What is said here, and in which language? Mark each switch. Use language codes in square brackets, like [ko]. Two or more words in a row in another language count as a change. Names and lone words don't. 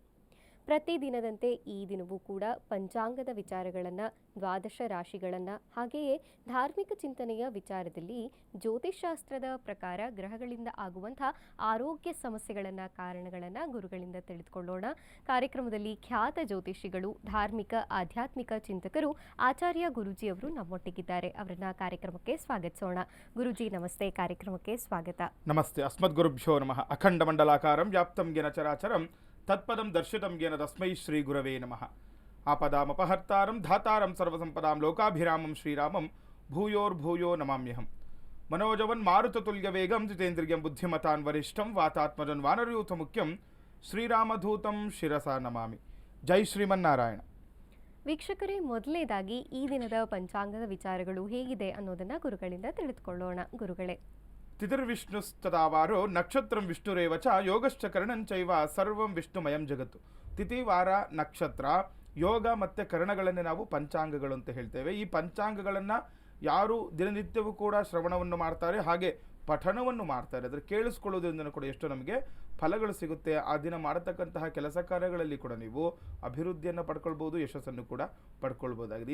[kn] ಪ್ರತಿದಿನದಂತೆ ಈ ದಿನವೂ ಕೂಡ ಪಂಚಾಂಗದ ವಿಚಾರಗಳನ್ನು, ದ್ವಾದಶ ರಾಶಿಗಳನ್ನು, ಹಾಗೆಯೇ ಧಾರ್ಮಿಕ ಚಿಂತನೆಯ ವಿಚಾರದಲ್ಲಿ ಜ್ಯೋತಿಷ್ಶಾಸ್ತ್ರದ ಪ್ರಕಾರ ಗ್ರಹಗಳಿಂದ ಆಗುವಂಥ ಆರೋಗ್ಯ ಸಮಸ್ಯೆಗಳನ್ನು, ಕಾರಣಗಳನ್ನು ಗುರುಗಳಿಂದ ತಿಳಿದುಕೊಳ್ಳೋಣ. ಕಾರ್ಯಕ್ರಮದಲ್ಲಿ ಖ್ಯಾತ ಜ್ಯೋತಿಷಿಗಳು, ಧಾರ್ಮಿಕ ಆಧ್ಯಾತ್ಮಿಕ ಚಿಂತಕರು ಆಚಾರ್ಯ ಗುರೂಜಿ ಅವರು ನಮ್ಮೊಟ್ಟಿಗಿದ್ದಾರೆ. ಅವರನ್ನ ಕಾರ್ಯಕ್ರಮಕ್ಕೆ ಸ್ವಾಗತಿಸೋಣ. ಗುರೂಜಿ ನಮಸ್ತೆ, ಕಾರ್ಯಕ್ರಮಕ್ಕೆ ಸ್ವಾಗತ. [sa] ನಮಸ್ತೆ. ಅಸ್ಮದ್ ಗುರುಭ್ಯೋ ನಮಃ. ಅಖಂಡ ಮಂಡಲಾಕಾರಂ ವ್ಯಾಪ್ತಂ ಗೆನ ಚರಾಚರಂ ತತ್ಪದಂ ದರ್ಶಿತಂ ಗೆನ ತಸ್ಮೈ ಶ್ರೀ ಗುರವೇ ನಮಃ. ಆಪದಾಮಪಹರ್ತಾರಂ ಧಾತಾರಂ ಸರ್ವಸಂಪದಾಂ ಲೋಕಾಭಿರಾಮಂ ಶ್ರೀರಾಮಂ ಭೂಯೋರ್ಭೂಯೋ ನಮಾಮ್ಯಹಂ. ಮನೋಜವನ್ ಮಾರುತತುಲ್ಯ ವೇಗಂ ಜಿತೇಂದ್ರಿಯಂ ಬುದ್ಧಿಮತಾನ್ ವರಿಷ್ಠಂ ವಾತಾತ್ಮಜನ್ ವಾನರಯೂಥ ಮುಖ್ಯಂ ಶ್ರೀರಾಮಧೂತಂ ಶಿರಸಾ ನಮಾಮಿ. ಜೈ ಶ್ರೀಮನ್ನಾರಾಯಣ. [kn] ವೀಕ್ಷಕರೇ, ಮೊದಲನೇದಾಗಿ ಈ ದಿನದ ಪಂಚಾಂಗದ ವಿಚಾರಗಳು ಹೇಗಿದೆ ಅನ್ನೋದನ್ನ ಗುರುಗಳಿಂದ ತಿಳಿದುಕೊಳ್ಳೋಣ. ಗುರುಗಳೇ, [sa] ತಿಥಿರ್ವಿಷ್ಣುಸ್ತದಾವಾರೋ ನಕ್ಷತ್ರಂ ವಿಷ್ಣುರೇವ ಚ ಯೋಗಶ್ಚ ಕರ್ಣಂಚೈವ ಸರ್ವಂ ವಿಷ್ಣುಮಯಂ ಜಗತ್ತು. [kn] ತಿಥಿ, ವಾರ, ನಕ್ಷತ್ರ, ಯೋಗ ಮತ್ತು ಕರ್ಣಗಳನ್ನೇ ನಾವು ಪಂಚಾಂಗಗಳು ಅಂತ ಹೇಳ್ತೇವೆ. ಈ ಪಂಚಾಂಗಗಳನ್ನು ಯಾರು ದಿನನಿತ್ಯವೂ ಕೂಡ ಶ್ರವಣವನ್ನು ಮಾಡ್ತಾರೆ, ಹಾಗೆ ಪಠಣವನ್ನು ಮಾಡ್ತಾರೆ, ಅದರ ಕೇಳಿಸ್ಕೊಳ್ಳೋದ್ರಿಂದ ಕೂಡ ಎಷ್ಟು ನಮಗೆ ಫಲಗಳು ಸಿಗುತ್ತೆ. ಆ ದಿನ ಮಾಡತಕ್ಕಂತಹ ಕೆಲಸ ಕಾರ್ಯಗಳಲ್ಲಿ ಕೂಡ ನೀವು ಅಭಿವೃದ್ಧಿಯನ್ನು ಪಡ್ಕೊಳ್ಬೋದು, ಯಶಸ್ಸನ್ನು ಕೂಡ ಪಡ್ಕೊಳ್ಬೋದಾಗಿದೆ.